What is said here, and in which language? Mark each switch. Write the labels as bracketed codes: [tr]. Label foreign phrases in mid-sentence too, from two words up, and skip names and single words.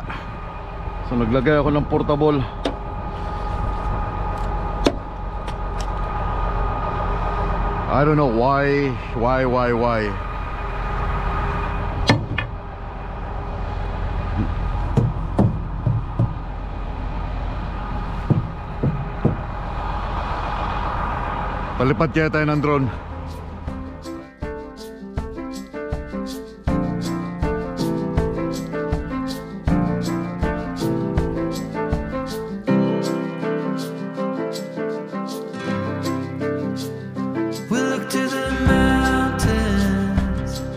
[tl] So naglagay ako ng portable. [en] I don't know why. [tl] Palipat kaya tayo ng drone. [en] We look to the mountains.